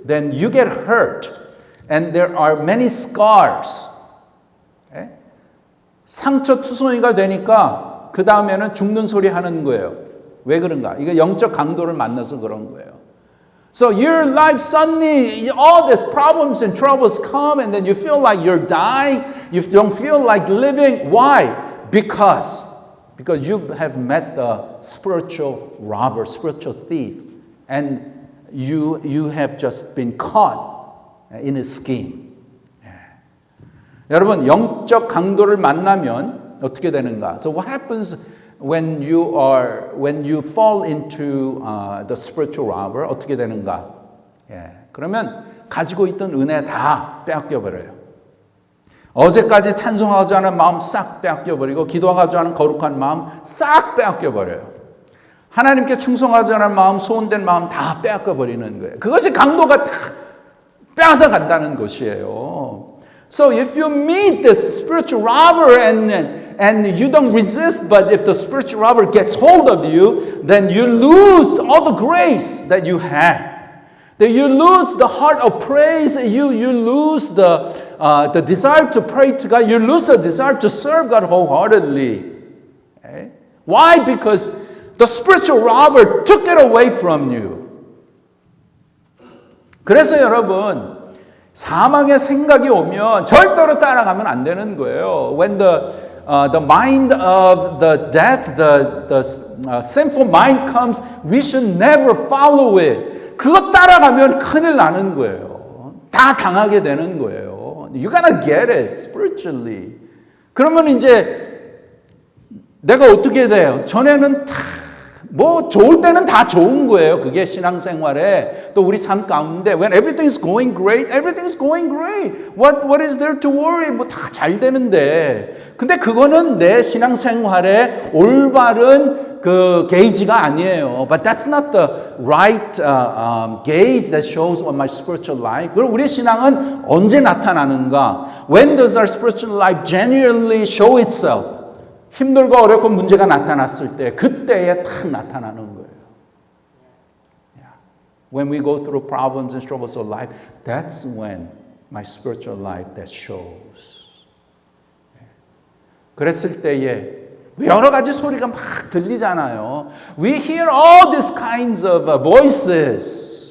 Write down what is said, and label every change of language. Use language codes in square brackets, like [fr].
[en] Then you get hurt, and there are many scars. [ko] 상처 투성이가 되니까 그 다음에는 죽는 소리 하는 거예요. 왜 그런가? 이게 영적 강도를 만나서 그런 거예요. [en] So your life suddenly, all these problems and troubles come and then you feel like you're dying. You don't feel like living. Why? Because you have met the spiritual robber, spiritual thief. And you have just been caught in his scheme. [ko] 여러분, 영적 강도를 만나면 어떻게 되는가? [en] So what happens when you fall into the spiritual robber? [ko] 어떻게 되는가? 그러면 가지고 있던 은혜 다 빼앗겨 버려요. 어제까지 찬송하고자 하는 마음 싹 빼앗겨 버리고 기도하고자 하는 거룩한 마음 싹 빼앗겨 버려요. 하나님께 충성하고자 하는 마음, 소원된 마음 다 빼앗겨 버리는 거예요. 그것이 강도가 다 빼앗아 간다는 것이에요. [en] So if you meet this spiritual robber and you don't resist, but if the spiritual robber gets hold of you, then you lose all the grace that you had. Then you lose the heart of praise. You lose the desire to pray to God. You lose the desire to serve God wholeheartedly. Okay? Why? Because the spiritual robber took it away from you. [ko] 그래서 여러분, 사망의 생각이 오면 절대로 따라가면 안 되는 거예요. [en] When the mind of the death, the sinful mind comes, we should never follow it. [ko] 그거 따라가면 큰일 나는 거예요. 다 당하게 되는 거예요. [en] You gotta get it spiritually. [ko] 그러면 이제 내가 어떻게 돼요? 전에는 다 뭐 좋을 때는 다 좋은 거예요. 그게 신앙생활에 또 우리 삶 가운데 [en] when everything is going great, everything is going great. What is there to worry? [ko] 뭐 다 잘 되는데. 근데 그거는 내 신앙생활의 올바른 그 게이지가 아니에요. [en] But that's not the right gauge that shows on my spiritual life. [ko] 그럼 우리 신앙은 언제 나타나는가? [en] When does our spiritual life genuinely show itself? [ko] 힘들고 어렵고 문제가 나타났을 때 그때에 딱 나타나는 거예요. [en] When we go through problems and struggles of life, that's when my spiritual life that shows. [ko] 그랬을 때에 여러 가지 소리가 막 들리잖아요. [en] We hear all these kinds of voices.